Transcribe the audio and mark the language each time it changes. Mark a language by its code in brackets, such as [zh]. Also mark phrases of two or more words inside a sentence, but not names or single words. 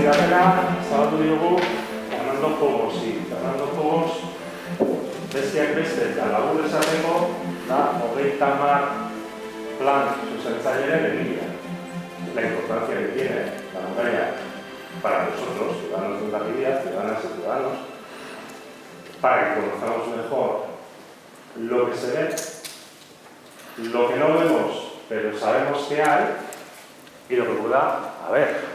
[eu] zabaldu diogu Fernando Pogosi. Fernando Pogos, bestiak beste eta labur esateko, da 30 plan zuzentzailearen egilea. [es] La importancia que tiene la muralla para nosotros, ciudadanos de Hondarribia, ciudadanas y ciudadanos, para que conozcamos mejor lo que se ve, lo que no vemos, pero sabemos que hay, y lo que pueda haber.